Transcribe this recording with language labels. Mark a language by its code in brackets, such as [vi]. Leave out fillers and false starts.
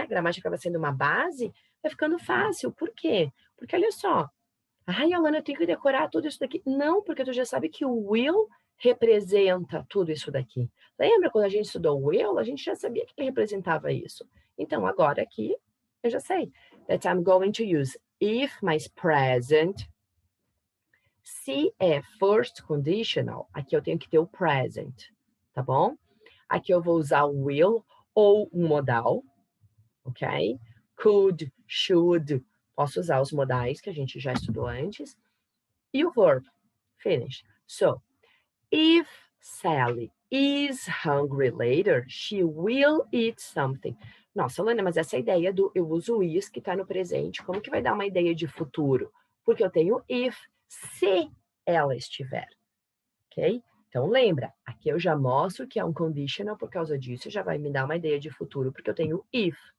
[pt] A gramática acaba sendo uma base, vai ficando fácil. Por quê? Porque olha só, ai, Alana, eu tenho que decorar tudo isso daqui. Não, porque tu já sabe que o will representa tudo isso daqui. Lembra quando a gente estudou o will? A gente já sabia que ele representava isso. Então, agora aqui, eu já sei. [en] That I'm going to use if mais present. [pt] Se é first conditional, aqui eu tenho que ter o present, tá bom? Aqui eu vou usar o will ou um modal, ok? Could, should, posso usar os modais que a gente já estudou antes. E o verb, finish. [en] So, if Sally is hungry later, she will eat something. [pt] Nossa, Lana, mas essa ideia do eu uso o is que está no presente, como que vai dar uma ideia de futuro? Porque eu tenho if, se ela estiver, ok? Então, lembra, aqui eu já mostro que é um conditional, por causa disso já vai me dar uma ideia de futuro, porque eu tenho if.